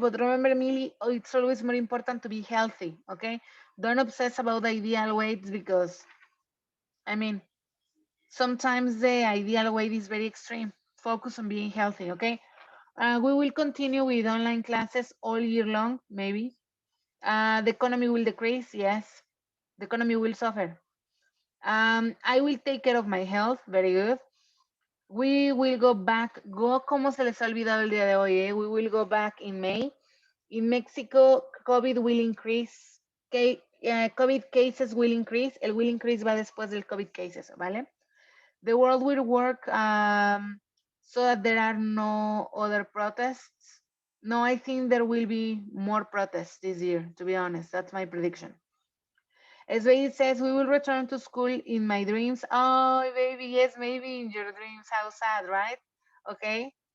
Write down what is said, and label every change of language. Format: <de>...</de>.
<en>But remember, Millie, it's always more important to be healthy. Okay, don't obsess about the ideal weights because, I mean, sometimes the ideal weight is very extreme. Focus on being healthy. Okay, we will continue with online classes all year long. Maybe the economy will decrease. Yes, the economy will suffer. I will take care of my health. Very good. We will go back.</en> <es>Go como se les ha olvidado el día de hoy.</es> <en>We will go back in May. In Mexico, COVID will increase. COVID cases will increase.</en> <es>El</es> <en>will increase</en> <es>va después del</es> <en>COVID cases,</en> <es>¿vale?</es> <en>The world will work so that there are no other protests. No, I think there will be more protests this year, to be honest. That's my prediction. As Baby says, we will return to school in my dreams. Oh, baby, yes, maybe in your dreams. How sad, right? Okay.</en>